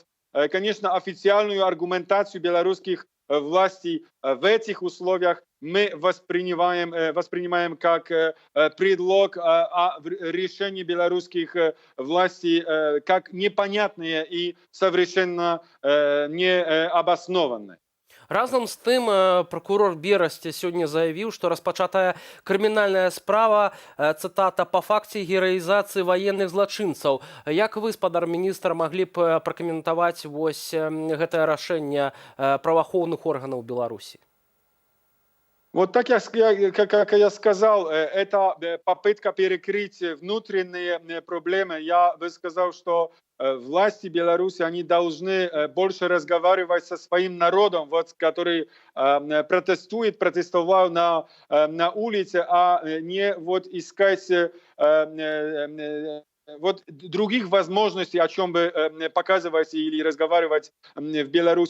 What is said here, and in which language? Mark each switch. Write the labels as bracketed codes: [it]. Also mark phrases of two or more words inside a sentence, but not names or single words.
[ru] Конечно, официальную аргументацию белорусских властей в этих условиях мы воспринимаем как предлог решения белорусских властей как непонятные и совершенно необоснованные. [be] Разам з тым, прокурор Берасці сёння заявіў, што распачатая крымінальная справа, цытата, па факце гераізацыі ваенных злачынцаў. Як вы, спадар міністр, маглі б пракаментаваць вось гэтае рашэнне праваахоўных органаў Беларусі? [ru] Вот так, как я сказал, это попытка перекрыть внутренние проблемы. Я бы сказал, что власти Беларуси, они должны больше разговаривать со своим народом, вот, который протестовал на улице, а не вот искать вот других возможностей, о чем бы показывать или разговаривать в Беларуси.